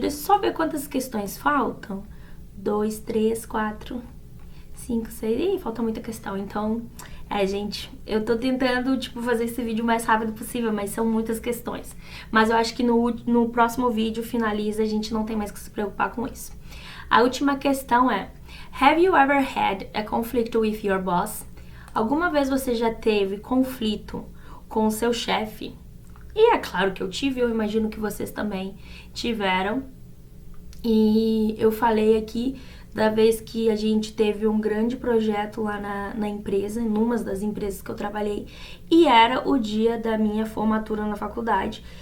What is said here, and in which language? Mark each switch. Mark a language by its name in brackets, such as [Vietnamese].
[Portuguese] Deixa eu só ver quantas questões faltam. 2, 3, 4, 5, 6... Ih, falta muita questão, então... gente, eu tô tentando, tipo, fazer esse vídeo o mais rápido possível, mas são muitas questões. Mas eu acho que no próximo vídeo finaliza, a gente não tem mais que se preocupar com isso. A última questão é: [English] Have you ever had a conflict with your boss? [Portuguese] Alguma vez você já teve conflito com o seu chefe? E é claro que eu tive, eu imagino que vocês também tiveram. E eu falei aqui da vez que a gente teve um grande projeto lá na empresa, numa das empresas que eu trabalhei, e era o dia da minha formatura na faculdade.